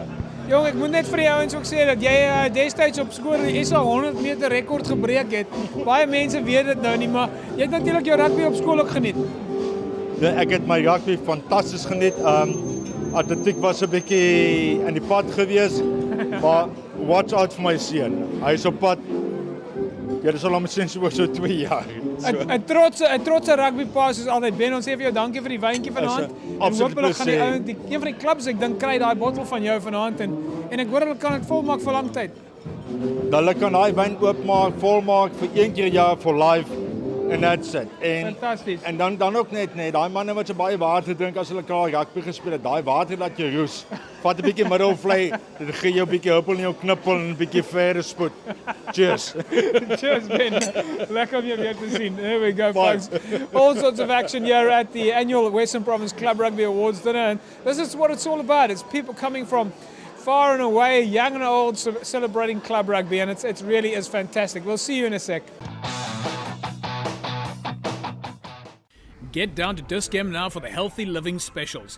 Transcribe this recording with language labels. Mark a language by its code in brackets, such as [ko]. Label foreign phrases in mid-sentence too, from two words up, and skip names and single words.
[af] Jong, ek moet net vir die ouens ook sê dat jy destyds op skool die SA 100 meter rekord gebreek het. Baie mense weet dit nou nie, maar jy het natuurlik jou rugby op skool ook geniet. Ja, ek het my rugby fantasties geniet. Atletiek was 'n bietjie in die pad gewees, maar [en] watch out [af] vir my seun. Hy is op pad. Ja, dis al om sinds oor so 2 jaar. So. 'n trotse rugbypa soos altyd. Ben, ons sê vir jou dankie vir die wyntjie vanaand. En hopelik gaan die ouens, een van die klubs ek dink kry daai bottel van jou vanaand en ek hoor hulle kan dit volmaak vir lang tyd. Hulle kan daai wyn oopmaak, volmaak vir 1 keer per jaar [en] for life. En that's it. [af] Fantasties. En dan ook net daai manne wat so baie water drink as hulle klaar rugby gespeel het, daai water laat jou roes. Vat 'n bietjie Middelvlei, dit gee jou 'n bietjie huppel in jou knippel en 'n bietjie verre spoed. Cheers. Cheers, Ben. Lekker om jou weer te sien. [en] There we go, folks. All sorts of action here at the annual Western Province Club Rugby Awards dinner. And this is what it's all about. It's people coming from far and away, young and old, celebrating club rugby, and it really is fantastic. We'll see you in a sec. Get down to Discam now for the Healthy Living Specials.